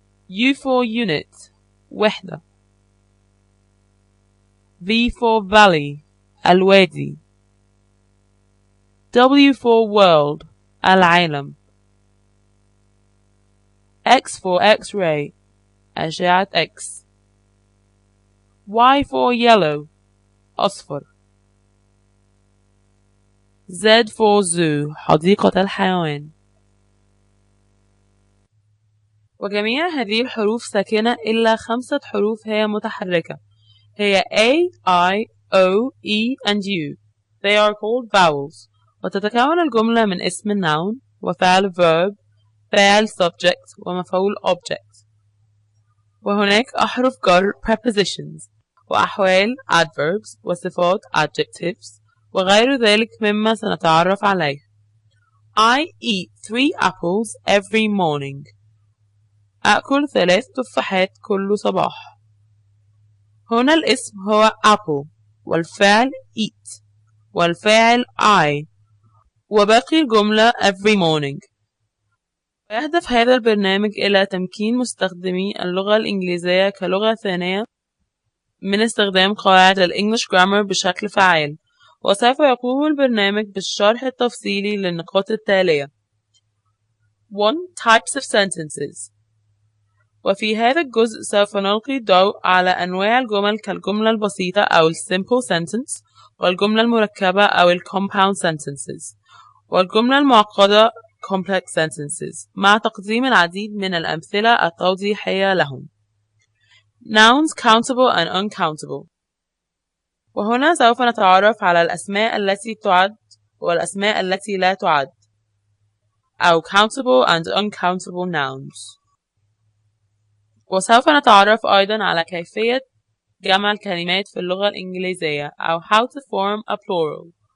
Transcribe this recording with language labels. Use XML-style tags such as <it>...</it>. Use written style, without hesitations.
<en>U for unit</en> <ar>وحدة،</ar> <en>V for valley</en> <ar>الوادي،</ar> <en>W for world</en> <ar>العالم،</ar> <en>X for X-ray</en> <ar>أشعة X،</ar> <en>Y for yellow</en> <ar>أصفر،</ar> <en>Z for zoo</en> <ar>حديقة الحيوان. وجميع هذه الحروف ساكنة إلا 5 حروف هي متحركة، هي</ar> <en>A, I, O, E and U. They are called vowels.</en> <ar>وتتكون الجملة من اسم noun وفعل verb، فاعل subject ومفعول object. وهناك أحرف جر prepositions وأحوال adverbs وصفات adjectives وغير ذلك مما سنتعرف عليه.</ar> <en>I eat 3 apples every morning.</en> <ar>أكل 3 تفاحات كل صباح. هنا الاسم هو apple والفعل eat والفاعل I وباقي الجملة</ar> <en>every morning.</en> <ar>ويهدف هذا البرنامج إلى تمكين مستخدمي اللغة الإنجليزية كلغة ثانية من استخدام قواعد الإنجليش جرامر بشكل فعال. وسوف يقوم البرنامج بالشرح التفصيلي للنقاط التالية: 1.</ar> <en>Types of sentences.</en> <ar>وفي هذا الجزء سوف نلقي الضوء على أنواع الجمل كالجملة البسيطة أو</ar> <en>simple sentence</en> <ar>والجملة المركبة أو</ar> <en>compound sentences</en> <ar>والجملة المعقدة</ar> <en>complex sentences</en> <ar>مع تقديم العديد من الأمثلة التوضيحية لهم.</ar> <en>Nouns countable and uncountable.</en> <ar>وهنا سوف نتعرف على الأسماء التي تعد والأسماء التي لا تعد أو</ar> <en>countable and uncountable nouns.</en> <ar>وسوف نتعرف أيضا على كيفية جمع الكلمات في اللغة الإنجليزية أو</ar> <en>how to form a plural.</en>